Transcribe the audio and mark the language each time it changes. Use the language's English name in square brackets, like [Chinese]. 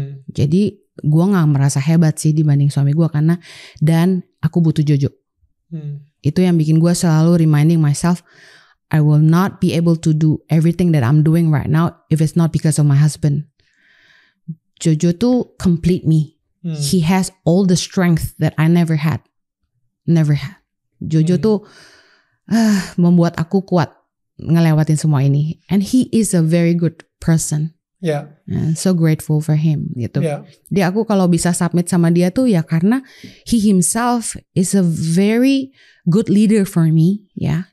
[Indonesian] Jadi gue nggak merasa hebat sih dibanding suami gue karena dan aku butuh Jojo. Itu yang bikin gue selalu [English] reminding myself, I will not be able to do everything that I'm doing right now if it's not because of my husband. Jojo tuh complete me. He has all the strength that I never had. [Indonesian] Jojo tuh membuat aku kuat ngelewatin semua ini. [English] And he is a very good person. Yeah. And so grateful for him gitu. Yeah. [Indonesian] Jadi aku kalau bisa submit sama dia tuh ya karena [English] he himself is a very good leader for me [Indonesian] ya.